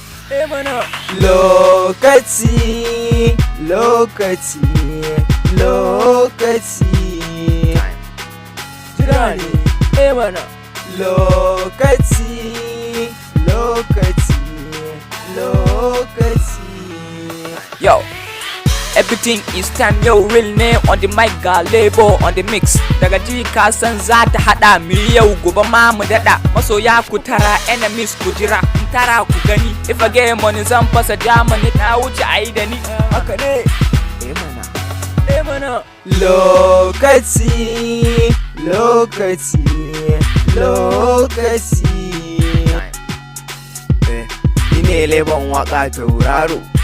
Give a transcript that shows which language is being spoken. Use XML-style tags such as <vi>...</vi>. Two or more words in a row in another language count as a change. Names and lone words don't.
<ha>Eh mana. Lokaci, lokaci, lokaci. Jira ne. Eh mana. Lokaci, lokaci, lokaci. Yo.</ha> <en>Everything is time, yo, real name on the mic,</en> <ha>ga label</ha> <en>on the mix.</en> <ha>Daga ji ka san za ta haɗa mu yau, gobe ma mu daɗa. Masoya ku tara, enemies ku jira, in tara ku gani.</ha> <en>If I get money,</en> <ha>zan fasa Germany, ta wuce a yi da ni. Haka ne. Eh mana. Eh mana. Lokaci, lokaci, lokaci. Eh, ni ne lebon waka tauraro.</ha>